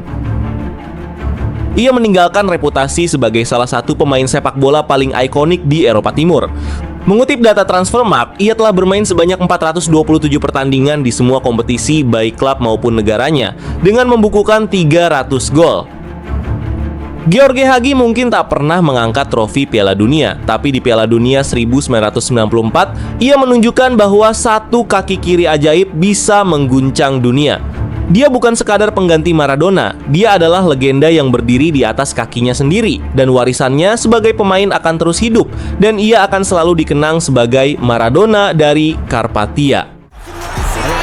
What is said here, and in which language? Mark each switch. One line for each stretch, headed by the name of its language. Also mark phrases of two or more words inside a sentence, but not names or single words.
Indonesian: Ia meninggalkan reputasi sebagai salah satu pemain sepak bola paling ikonik di Eropa Timur. Mengutip data Transfermarkt, ia telah bermain sebanyak 427 pertandingan di semua kompetisi baik klub maupun negaranya dengan membukukan 300 gol. Gheorghe Hagi mungkin tak pernah mengangkat trofi Piala Dunia, tapi di Piala Dunia 1994, ia menunjukkan bahwa satu kaki kiri ajaib bisa mengguncang dunia. Dia bukan sekadar pengganti Maradona, dia adalah legenda yang berdiri di atas kakinya sendiri, dan warisannya sebagai pemain akan terus hidup, dan ia akan selalu dikenang sebagai Maradona dari Karpatia.